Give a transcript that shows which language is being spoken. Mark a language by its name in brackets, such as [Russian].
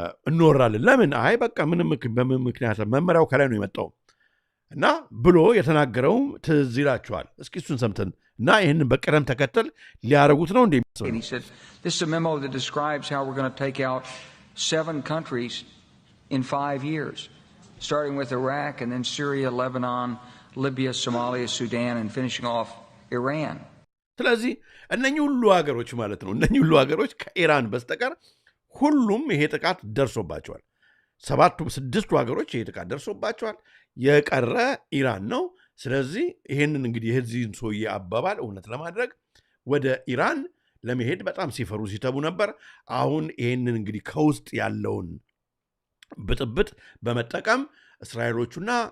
[Amharic] እንወራለን ለምን አይ በቃ በምን ምክንያት መመሪያው ከላይ ነው የመጣው እና ብሎ የተናገረው ትዝ ይላችኋል እስኪ እሱን ሰምተን እና ይሄንን በቀደም ተከተል ሊያረጉት ነው እንዴ [English] He said this is a memo that describes how we're going to take out 7 countries in 5 years starting with Iraq and then Syria, Lebanon, Libya, Somalia, Sudan and finishing off Iran [Amharic] ስለዚህ እነኚህ ሁሉ ሀገሮች ማለት ነው እነኚህ ሁሉ ሀገሮች ከኢራን በስተቀር ሁሉም ይሄ ጥቃት ደርሶባቸዋል 6 ሀገሮች ይሄ ጥቃት ደርሶባቸዋል የቀረ ኢራን ነው ስለዚህ ይሄንን እንግዲህ የዚህን ሰውዬ አባባል እውነት ለማድረግ ወደ ኢራን ለመሄድ በጣም ሲፈሩ ሲተቡ ነበር አሁን ይሄንን እንግዲህ ከውስጥ ያለውን ብጥብጥ በመጠቀም እስራኤሎቹና